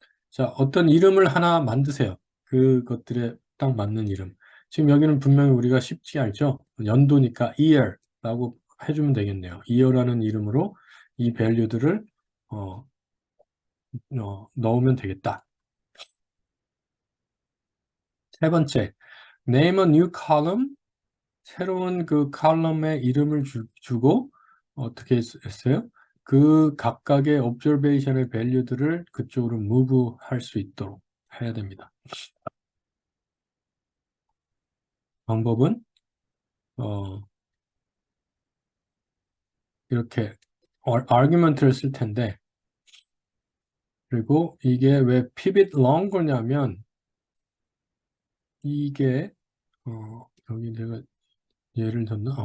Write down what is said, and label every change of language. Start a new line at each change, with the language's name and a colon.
Korean: 자, 어떤 이름을 하나 만드세요. 그것들에 딱 맞는 이름. 지금 여기는 분명히 우리가 쉽지 않죠? 연도니까 year라고 해주면 되겠네요. year라는 이름으로 이 value들을 어, 넣으면 되겠다. 세 번째,
English: name a new column.
Korean: 새로운 그 컬럼에 이름을 주고 어떻게 했어요? 그 각각의 observation의 value들을 그쪽으로 move 할 수 있도록 해야 됩니다. 방법은 어, 이렇게 argument를 쓸 텐데 그리고 이게 왜 pivot longer냐면 이게 여기 내가 예를 줬나?